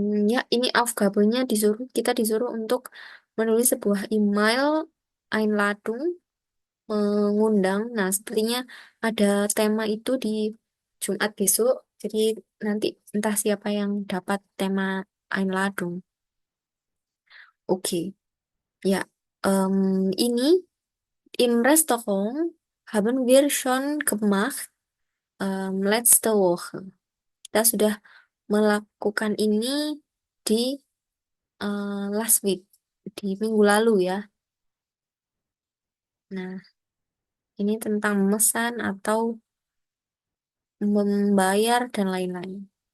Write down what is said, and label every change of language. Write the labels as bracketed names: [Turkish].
[Indonesian] Ya, ini Aufgabennya kita disuruh untuk menulis sebuah email Einladung mengundang. Nah, sepertinya ada tema itu di Jumat besok. Jadi nanti entah siapa yang dapat tema Einladung. Oke. Ya, ini [German] im Restaurant haben wir schon gemacht letzte Woche. [Indonesian] Kita sudah melakukan ini di [English] last week, [Indonesian] di minggu lalu ya. Nah, ini tentang memesan atau membayar dan lain-lain.